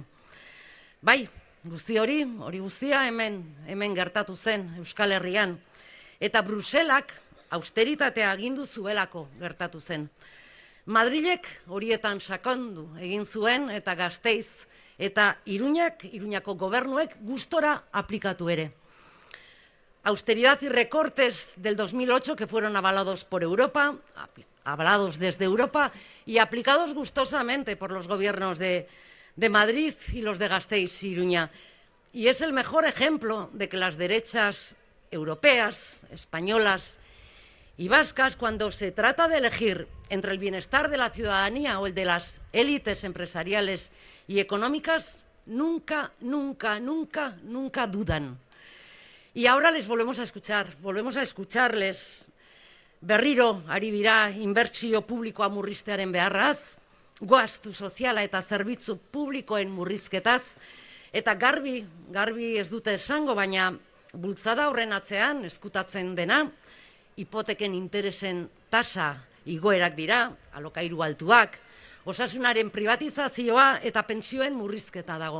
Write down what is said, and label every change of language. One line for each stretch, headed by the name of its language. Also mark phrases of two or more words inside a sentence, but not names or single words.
Basque: Bai, hori guztia hemen gertatu zen Euskal Herrian, eta Bruselak austeritatea agindu zuelako gertatu zen. Madrilek horietan sakondu egin zuen eta Gasteiz eta Iruñako gobernuek gustora aplikatu ere.
Spanish: Austeridad y recortes del 2008 que fueron avalados por Europa, avalados desde Europa y aplicados gustosamente por los gobiernos de Madrid y los de Gasteiz y Iruña. Y es el mejor ejemplo de que las derechas europeas, españolas y vascas, cuando se trata de elegir entre el bienestar de la ciudadanía o el de las élites empresariales y económicas, nunca dudan. Y ahora les volvemos a escucharles.
Basque: Berriro ari dira inbertsio publikoa murriztearen beharraz, gastu soziala eta zerbitzu publikoen murrizketaz, eta garbi ez dute esango, baina bultzada horren atzean eskutatzen dena, hipoteken interesen tasa igoerak dira, alokairu altuak, osasunaren privatizazioa eta pentsioen murrizketa dago.